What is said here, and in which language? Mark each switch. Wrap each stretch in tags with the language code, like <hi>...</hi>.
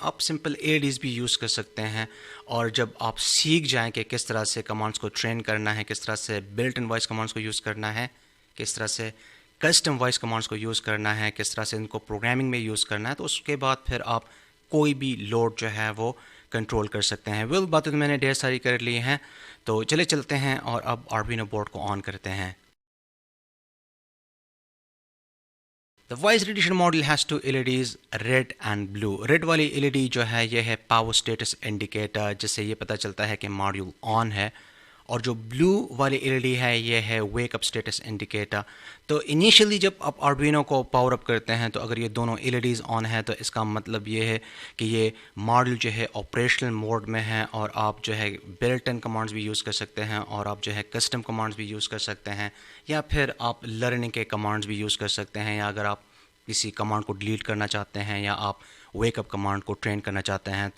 <ur>آپ simple ADs بھی use کر سکتے ہیں اور جب آپ سیکھ جائیں کہ کس طرح سے کمانڈس کو ٹرین کرنا ہے، کس طرح سے بلٹ ان وائس کمانڈس کو یوز کرنا ہے، کس طرح سے کسٹم وائس کمانڈس کو یوز کرنا ہے، کس طرح سے ان کو پروگرامنگ میں یوز کرنا ہے، تو اس کے بعد پھر آپ کوئی بھی لوڈ جو ہے وہ کنٹرول کر سکتے ہیں. باتیں تو میں نے ڈھیر ساری کر لی ہیں، تو چلتے ہیں اور اب آرڈوینو بورڈ کو آن کرتے ہیں.</ur> <en>The voice recognition module has two LEDs, red and blue.</en> <ur>Red والی LED جو ہے یہ ہے پاور اسٹیٹس انڈیکیٹر، جس سے یہ پتہ چلتا ہے کہ ماڈیول آن ہے، اور جو بلو والی LED ہے یہ ہے ویک اپ اسٹیٹس انڈیکیٹر. تو انیشلی جب آپ آرڈوینو کو پاور اپ کرتے ہیں تو اگر یہ دونوں LEDs آن ہے تو اس کا مطلب یہ ہے کہ یہ ماڈیول جو ہے آپریشنل موڈ میں ہے، اور آپ جو ہے بلٹ ان کمانڈز بھی یوز کر سکتے ہیں اور آپ جو ہے کسٹم کمانڈز بھی یوز کر سکتے ہیں، یا پھر آپ لرننگ کے کمانڈز بھی یوز کر سکتے ہیں، یا اگر آپ کسی کمانڈ کو ڈیلیٹ کرنا چاہتے ہیں یا آپ ویک اپ کمانڈ کو ٹرین کرنا چاہتے ہیں.</ur>